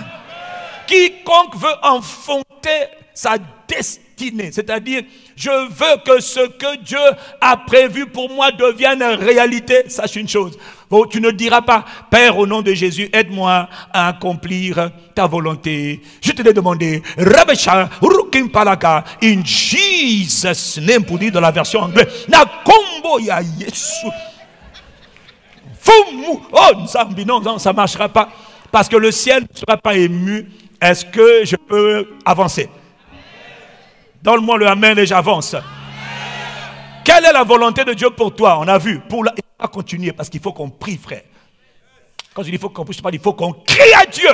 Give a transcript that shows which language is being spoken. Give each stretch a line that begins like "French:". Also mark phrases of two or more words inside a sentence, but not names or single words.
French: Quiconque veut enfanter sa destinée, c'est-à-dire je veux que ce que Dieu a prévu pour moi devienne réalité, sache une chose. Bon, tu ne diras pas, Père, au nom de Jésus, aide-moi à accomplir ta volonté. Je te l'ai demandé, Rabesha, Rukim Palaka,
English: in Jesus' name,
French: pour dire dans la version anglaise,
Lingala: na combo ya Yesu.
French: Non, ça ne marchera pas, parce que le ciel ne sera pas ému. Est-ce que je peux avancer? Donne-moi le Amen et j'avance. Quelle est la volonté de Dieu pour toi? On a vu. Il faut continuer parce qu'il faut qu'on prie, frère. Quand je dis il faut qu'on prie, je parle, il faut qu'on crie à Dieu.